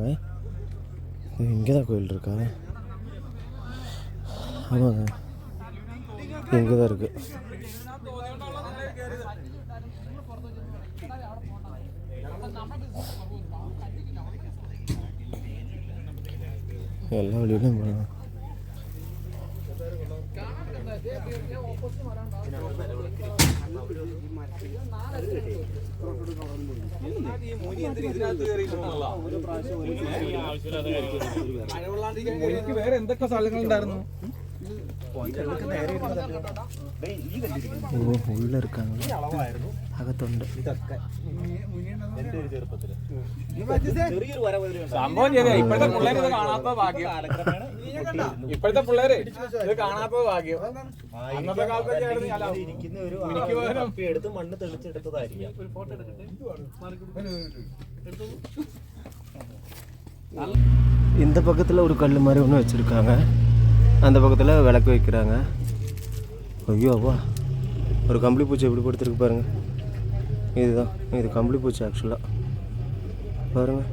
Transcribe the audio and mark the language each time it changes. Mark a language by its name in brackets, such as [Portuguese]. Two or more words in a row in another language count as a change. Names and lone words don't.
[Tamil] இங்கே தான் கோவில் இருக்கா? ஆமாங்க, இங்கே தான் இருக்குது. எல்லா வழியிலும் போகலாம். [Malayalam] വേറെ എന്തൊക്കെ സ്ഥലങ്ങളുണ്ടായിരുന്നു? [Tamil] உள்ள இருக்காங்க, [Malayalam] അകത്തുണ്ട്. സംഭവം ശരിയാ. ഇപ്പോഴത്തെ പിള്ളേര് ഇത് കാണാത്ത ഭാഗ്യം. ഇപ്പോഴത്തെ പിള്ളേര് ഇത് കാണാത്ത ഭാഗ്യം. അന്നത്തെ കാലത്തൊക്കെ എടുത്ത് മണ്ണ് തെളിച്ചെടുത്തതായിരിക്കും. [Tamil] இந்த பக்கத்தில் ஒரு கல் மாதிரி ஒன்று வச்சுருக்காங்க, அந்த பக்கத்தில் விளக்கு வைக்கிறாங்க. ஐயோ அப்பா, ஒரு கம்பளி பூச்சி எப்படி படுத்துருக்கு பாருங்கள். இதுதான், இது கம்பளி பூச்சி ஆக்சுவலாக பாருங்கள்.